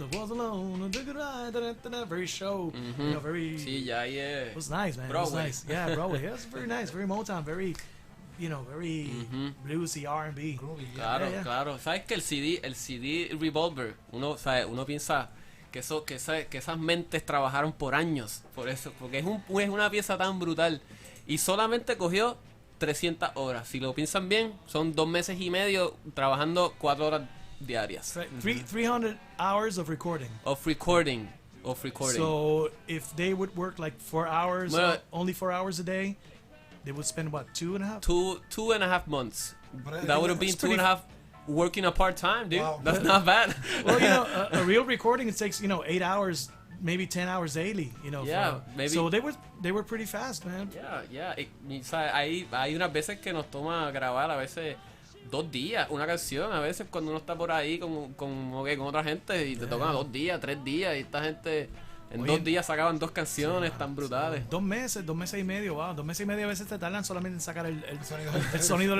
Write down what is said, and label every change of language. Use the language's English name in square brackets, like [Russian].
[English] The was alone, very show, very. [Spanish] Sí, ya ahí es. [English] It was nice, man. Broadway. It was nice. Yeah, Broadway. It was very nice, very Motown, very, very bluesy R&B. [Spanish] Claro. ¿Sabes que el CD Revolver, uno piensa que esas mentes trabajaron por años por eso, porque es una pieza tan brutal y solamente cogió 300 horas. Si lo piensan bien, son 2 meses y medio trabajando 4 horas diarias. [English] 300 hours of recording. Of recording. So if they would work like 4 hours, Well, only 4 hours a day, they would spend what, 2.5? 2.5 months. But That would have been that's 2.5 working a part-time, dude. Wow. That's not bad. Well, a real recording, it takes 8 hours, maybe 10 hours daily. Yeah, maybe. So they were pretty fast, man. Yeah. [Spanish] O sea, hay unas veces que nos toma grabar, a veces 2 días, una canción. A veces cuando uno está por ahí con otra gente y te tocan 2 días, 3 días. Y esta gente en Oye, 2 días sacaban 2 canciones tan brutales. 2 meses y medio, wow. 2 meses y medio a veces te tardan solamente en sacar el sonido del